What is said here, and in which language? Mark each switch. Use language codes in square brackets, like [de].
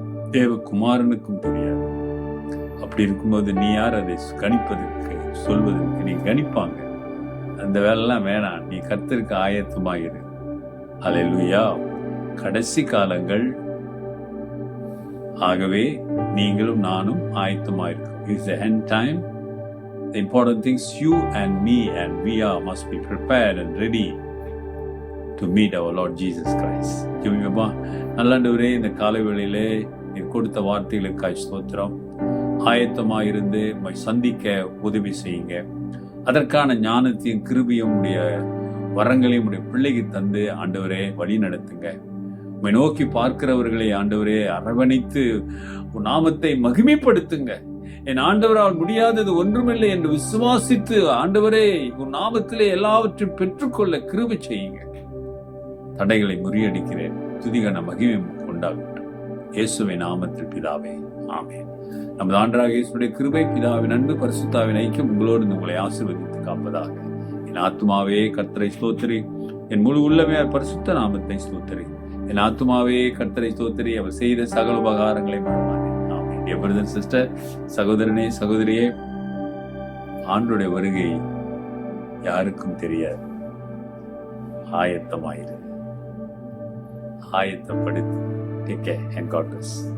[ta] தேவகுமாரனுக்கும் தெரியாது. அப்படி இருக்கும்போது நீ யார் அதை கணிப்பதற்கு, சொல்வதற்கு? நீ கணிப்பாங்க, அந்த வேலைலாம் வேணாம், நீ கர்த்தருக்கு ஆயத்தமாயிரு. அல்லேலூயா. கடைசி காலங்கள், ஆகவே நீங்களும் நானும் ஆயத்தமாயிருக்கோம். [en] It's the end time. The important things, you and me and we are must be prepared and ready to meet our Lord Jesus Christ. [ta] ஜெபிப்போமா. நல்லஆண்டவரே, இந்த காலை வேளையிலே நீர் கொடுத்த வார்த்தைகளுக்காய் ஸ்தோத்திரம். ஆயத்தமாயிருந்து உம்மை சந்திக்க உதவி செய்யுங்க. அதற்கான ஞானத்தையும் கிருபையும் உடைய வரங்களையும் உடைய பிள்ளைக்கு தந்து ஆண்டவரே வழி நடத்துங்க. உம்மை நோக்கி பார்க்கிறவர்களை ஆண்டவரே அரவணைத்து உன் நாமத்தை மகிமைப்படுத்துங்க. என் ஆண்டவரால் முடியாதது ஒன்றுமில்லை என்று விசுவாசித்து ஆண்டவரே உன் நாமத்திலே எல்லாவற்றையும் பெற்றுக்கொள்ள கிருபை செய்யுங்க. தடைகளை முறியடிக்கிறேன். துதிகன மகிமை உண்டாகட்டும். இயேசுவின் நாமத்தில் பிதாவே, ஆமென். நமது ஆண்டவராகிய இயேசுவுடைய கிருபை, பிதாவின் அன்பு, பரிசுத்தாவின் ஐக்கியம் உங்களோடு உங்களை ஆசீர்வதித்து காப்பதாக. என் ஆத்துமாவே கர்த்தரை ஸ்தோத்திரி, என் முழு உள்ளமே பரிசுத்த நாமத்தை ஸ்தோத்திரி. என் ஆத்துமாவே கர்த்தரை ஸ்தோத்திரி, அவர் செய்த சகல உபகாரங்களை மறவாதே. ஆமென். என் பிரதர் சிஸ்டர், சகோதரனே சகோதரியே, ஆண்டவருடைய வருகை யாருக்கும் தெரியாது. ஆயத்தமாயிரு, ஆயத்தப்படுத்து. [en] Take care and God bless.